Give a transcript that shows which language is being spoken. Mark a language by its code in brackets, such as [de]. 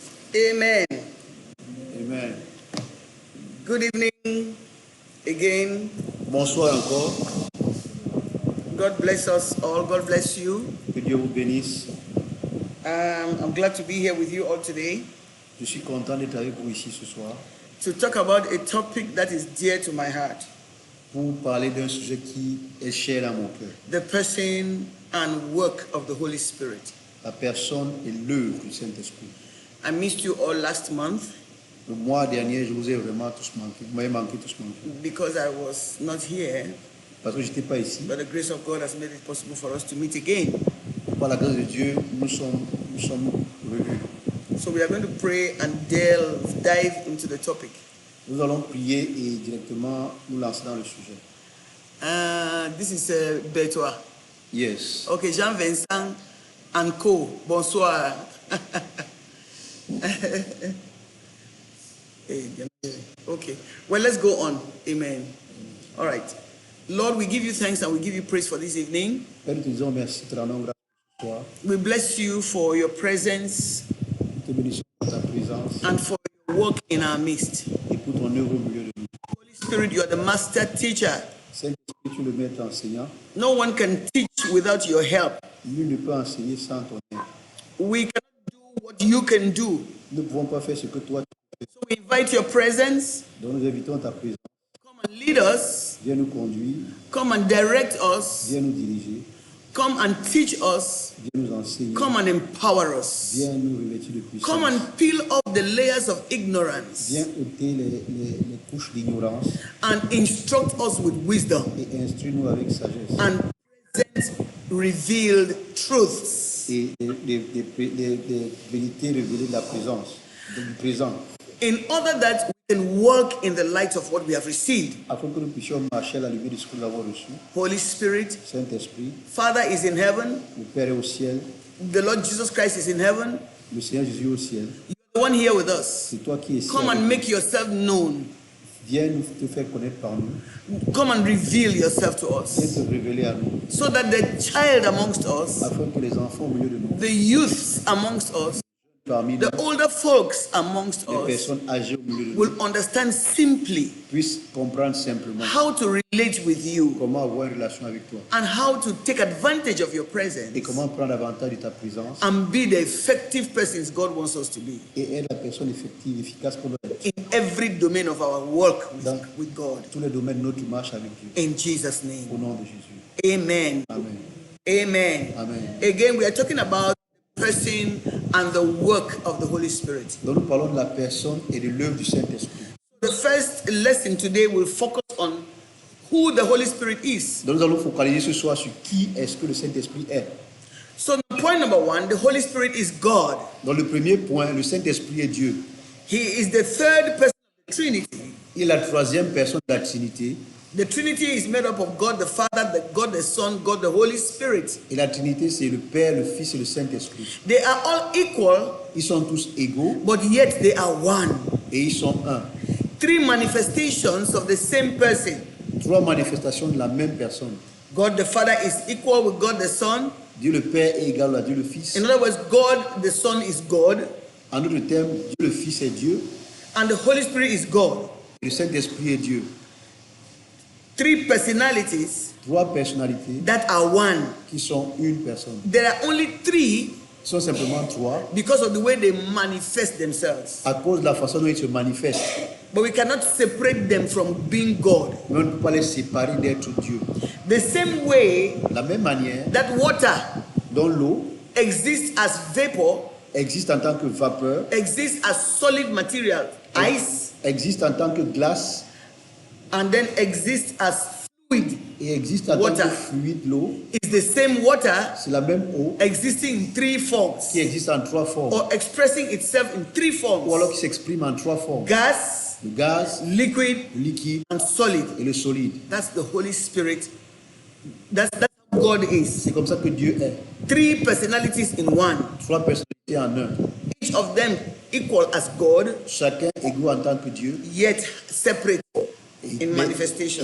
[en] Amen. Amen. Good evening again. [fr] Bonsoir encore. [en] God bless us all. God bless you. [fr] Que Dieu vous bénisse. [en] I'm glad to be here with you all today [fr] Je suis content d'être avec vous ici ce soir [en] to talk about a topic that is dear to my heart. [fr] pour parler d'un sujet qui est cher à mon cœur. [en] The person and work of the Holy Spirit. [fr] La personne et l'œuvre du Saint-Esprit. [en] I missed you all last month [fr] Le mois dernier, je vous ai vraiment tous manqué. Vous m'avez manqué tous manqué. [en] because I was not here, [fr] Parce que je n'étais pas ici. [en] but the grace of God has made it possible for us to meet again. [fr] Par la grâce de Dieu, nous sommes revenus. [en] So we are going to pray and dive into the topic. [fr] Nous allons prier et directement nous lancer dans le sujet. [en] This is Betoa. Yes. Okay, Jean-Vincent and Co. Bonsoir. Okay, well, let's go on. Amen. All right. Lord, we give you thanks and we give you praise for this evening. [fr] Père, nous te disons merci, te rendons grâce ce soir. [en] We bless you for your presence [fr] Nous te bénissons pour ta présence [en] and for your work in our midst. [fr] et pour ton œuvre au milieu de nous. [en] Holy Spirit, you are the master teacher. [fr] Saint-Esprit, tu es le maître enseignant. [en] No one can teach without your help. [fr] Nul ne peut enseigner sans ton aide. [en] We cannot do what you can do. [fr] Nous ne pouvons pas faire ce que toi tu fais. [en] So we invite your presence. [fr] Donc nous invitons ta présence. [en] Come and lead us. [fr] Viens nous conduire, [en] Come and direct us. [fr] viens nous diriger, [en] Come and teach us. [fr] viens nous enseigner, [en] Come and empower us. [fr] viens nous revêtir de puissance. [en] Come and peel off the layers of ignorance [fr] Viens ôter les couches d'ignorance [en] and instruct us with wisdom [fr] et instruis-nous avec sagesse. [en] and present revealed truths. [fr] Et des vérités révélées de la présence, du présent, [en] In order that we can walk in the light of what we have received. [fr] afin que nous puissions marcher à la lumière de ce que nous avons reçu. [en] Holy Spirit, [fr] Saint-Esprit, [en] Father is in heaven. [fr] le Père est au ciel, [en] The Lord Jesus Christ is in heaven. [fr] le Seigneur Jésus est au ciel. [en] You're the one here with us. [fr] C'est toi qui es ici. [en] Come and make yourself known. [fr] Viens nous te faire connaître par nous. [en] Come and reveal yourself to [fr] Viens [en] us. [fr] te révéler à nous. [en] So that the child amongst us, [fr] Afin que les enfants au milieu de nous, [en] the youths amongst us, [fr] parmi nous, [en] the older folks amongst [fr] les [en] us [fr] personnes âgées au milieu de nous, [en] will understand simply [fr] puissent comprendre simplement [en] how to relate with you [fr] comment avoir une relation avec toi [en] and how to take advantage of your [fr] et [en] presence [fr] comment prendre avantage de ta présence [en] and be the effective persons God wants us to be [fr] et être la personne effective, efficace pour être [en] in every domain of our work [fr] dans [en] with God. [fr] tous les domaines de notre marche avec Dieu. [en] In Jesus' [fr] Au [en] name. [fr] nom de Jésus. [en] Amen. Amen. Amen. Amen. Again, we are talking about the person and the work of the Holy Spirit. [fr] Donc nous parlons de la personne et de l'œuvre du Saint-Esprit. [en] The first lesson today will focus on who the Holy Spirit is. [fr] Donc nous allons focaliser ce soir sur qui est-ce que le Saint-Esprit est. [en] So, point number one, the Holy Spirit is God. [fr] Donc le premier point, le Saint-Esprit est Dieu. [en] He is the third person of the Trinity. [fr] Il est la troisième personne de la Trinité. [en] The Trinity is made up of God the Father, God the Son, God the Holy Spirit. [fr] Et la Trinité, c'est le Père, le Fils et le Saint-Esprit. [en] They are all equal, [fr] Ils sont tous égaux [en] but yet they are one. [fr] et ils sont un. [en] Three manifestations of the same person. [fr] Trois manifestations de la même personne. [en] God the Father is equal with God the Son. [fr] Dieu le Père est égal à Dieu le Fils. [en] In other words, God the Son is God, [fr] En d'autres termes, Dieu le Fils est Dieu [en] and the Holy Spirit is God. [fr] et le Saint-Esprit est Dieu. [en] Three personalities [fr] Trois personnalités [en] that are one. [fr] qui sont une personne. [en] There are only three [fr] Ils sont simplement trois [en] because of the way they manifest themselves. [fr] à cause de la façon dont ils se manifestent. [en] But we cannot separate them from being God. [fr] Mais on ne peut pas les séparer d'être Dieu. [en] The same way [fr] De la même manière [en] that water [fr] dont l'eau [en] exists as vapor, [fr] existe en tant que vapeur, [en] exists as solid material, ice, [fr] existe en tant que glace [en] and then exists as fluid, [fr] et existe en [en] Water. [fr] tant que fluide, l'eau, [en] is the same water [fr] c'est la même eau [en] existing in three forms [fr] qui existe en trois formes, [en] or expressing itself in three [fr] ou alors [en] forms: [fr] qui s'exprime en trois formes. [en] gas, [fr] Le gaz, [en] liquid, [fr] le liquide [en] and solid. [fr] et le solide. [en] That's the Holy Spirit. That's how God is. [fr] C'est comme ça que Dieu est. [en] Three personalities in one. [fr] Trois personnalités en un. [en] Each of them equal as God, [fr] chacun égaux en tant que Dieu, [en] yet separate in manifestation.